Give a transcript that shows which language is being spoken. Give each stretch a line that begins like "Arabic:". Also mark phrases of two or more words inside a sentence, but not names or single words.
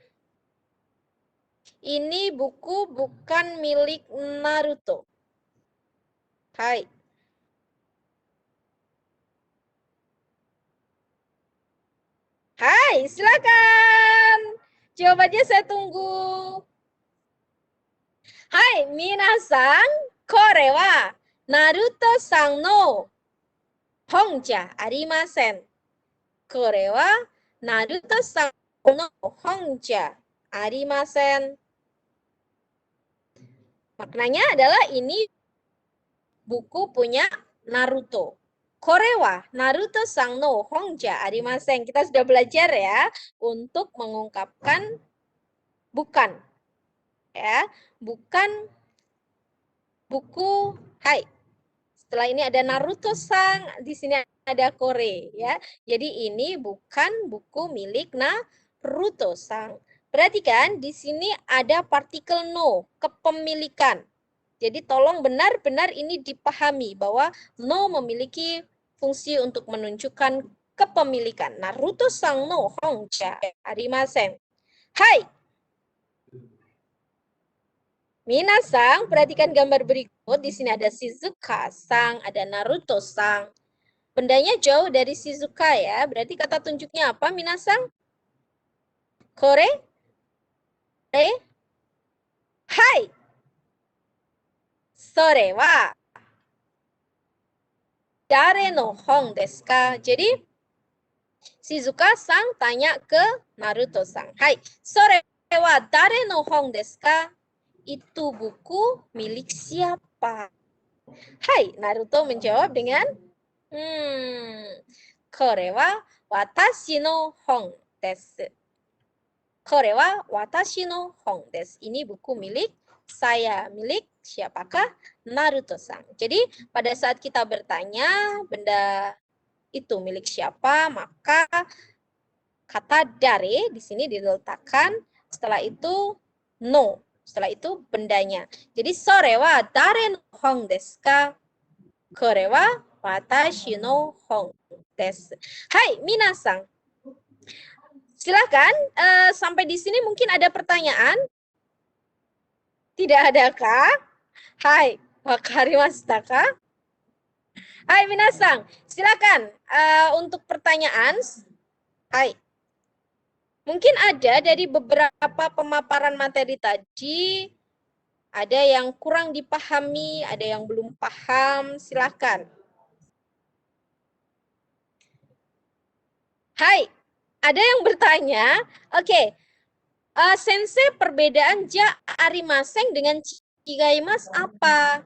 Indonesian: Ini buku bukan milik Naruto. Hai. Hai, silakan. Jawabannya saya tunggu. Hai,
Japanese: みなさん、これはナルトさんの本じゃありません. これはナルトさんの本じゃありません.
Indonesian: Maknanya adalah ini buku punya Naruto.
Japanese: これはナルトさんの本じゃありません.
Indonesian: Kita sudah belajar ya untuk mengungkapkan bukan. Ya, bukan buku. Hai. Setelah ini ada Naruto-san, di sini ada kore ya. Jadi ini bukan buku milik Naruto-san. Perhatikan di sini ada partikel no, kepemilikan. Jadi tolong benar-benar ini dipahami bahwa no memiliki fungsi untuk menunjukkan kepemilikan.
Japanese: ナルトさんの本じゃありません。はい.
Indonesian: Minasan, perhatikan gambar berikut. Di sini ada Shizuka-sang, ada Naruto-sang. Bendanya jauh dari Shizuka ya. Berarti kata tunjuknya apa, minasan?
Japanese: これ？はい. それは誰の本ですか?
Indonesian: Jadi Shizuka-sang tanya ke Naruto-sang. Hai.
Japanese: それは誰の本ですか?
Indonesian: Itu buku milik siapa? Hai, Naruto menjawab dengan
Japanese: これは私の本です. これは私の本です.
Indonesian: Ini buku milik saya. Milik siapakah? Naruto-san. Jadi, pada saat kita bertanya benda itu milik siapa, maka kata dare di sini diletakkan, setelah itu no. Setelah itu bendanya. Jadi
Japanese: それは誰の本ですか? これは私の本です. はい、みなさん.
Indonesian: Silakan, sampai di sini mungkin ada pertanyaan? Tidak adakah?
Japanese: はい、分かりましたか?
Indonesian: Hai, minasan. Silakan untuk pertanyaan. Hai. Mungkin ada dari beberapa pemaparan materi tadi, ada yang kurang dipahami, ada yang belum paham, silakan. Hai, ada yang bertanya, oke, sensei perbedaan
Japanese: じゃありません
Indonesian: dengan chigaimasu apa?